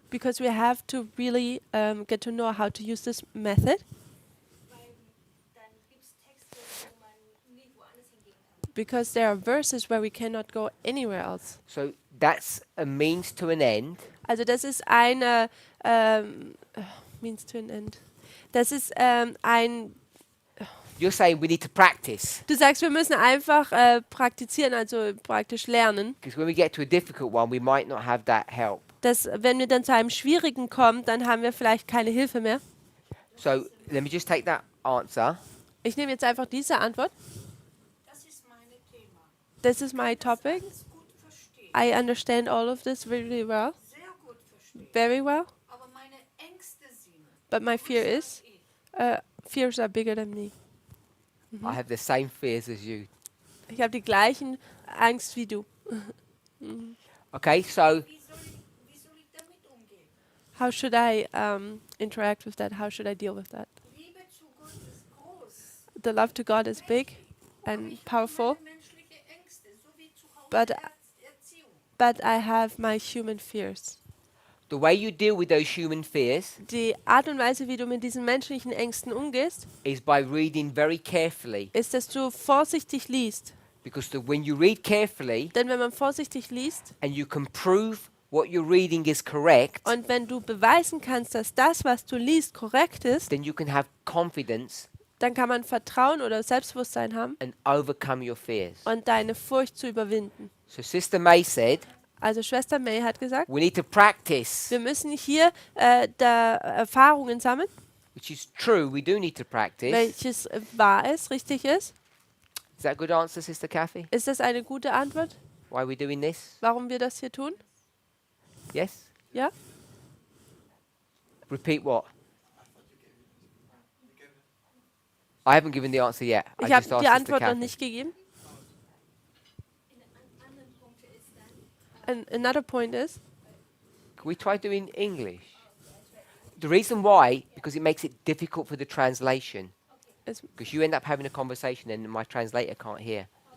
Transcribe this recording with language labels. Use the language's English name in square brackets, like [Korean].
[English] Because we have to really get to know how to use this method. [German] weil dann gibt es Texte, wo man nie woanders hingehen kann. [English] Because there are verses where we cannot go anywhere else. So that's a means to an end. [German] Also das ist eine [English] means to an end. [German] Das ist ein. [English] You're saying we need to practice. [German] Du sagst, wir müssen einfach praktizieren, also praktisch lernen. [English] Because when we get to a difficult one, we might not have that help. [German] Dass wenn wir dann zu einem schwierigen kommen, dann haben wir vielleicht keine Hilfe mehr. [English] So let me just take that answer. [German] Ich nehme jetzt einfach diese Antwort. Das ist mein Thema. [English] This is my topic. [German] Alles gut verstehe. [English] I understand all of this really well, [German] Sehr gut verstehe. [English] very well. [German] Aber meine Ängste sind. [English] But my fear is, [German] ich, [English] fears are bigger than me. I have the same fears as you. [German] Ich habe die gleichen Angst wie du. [English] Okay, so [German] wie soll ich damit umgehen? [English] How should I interact with that? How should I deal with that? [German] Liebe zu Gott ist groß. [English] The love to God is big [German] Aber [English] and [German] ich habe [English] powerful, [German] meine menschliche Ängste, so wie zu Hause [English] But- [German] Erziehung. [English] but I have my human fears. the way you deal with those human fears [German] Die Art und Weise, wie du mit diesen menschlichen Ängsten umgehst, [English] is by reading very carefully. [German] ist, dass du vorsichtig liest. [English] Because when you read carefully [German] Denn wenn man vorsichtig liest [English] and you can prove what you're reading is correct, [German] und wenn du beweisen kannst, dass das, was du liest, korrekt ist, [English] then you can have confidence [German] dann kann man Vertrauen oder Selbstbewusstsein haben [English] and overcome your fears. [German] und deine Furcht zu überwinden. [English] So Sister May said, [German] Also Schwester May hat gesagt, [English] we need to practice, [German] wir müssen hier da Erfahrungen sammeln, [English] which is true, we do need to practice. [German] welches wahr ist, richtig ist. [English] Is that a good answer, Sister Kathy? [German] Ist das eine gute Antwort, [English] Why are we doing this? [German] warum wir das hier tun? [English] Yes? [German] Ja? [English] Repeat what? I haven't given the answer yet. I [German] Ich habe [English] just asked [German] die [English] Sister [German] Antwort noch [English] Kathy. [German] nicht gegeben. In anderen Punkten ist dann, [English] Another point is, Can we try doing English? The reason why, because it makes it difficult for the translation. is Because you end up having a conversation and my translator can't hear.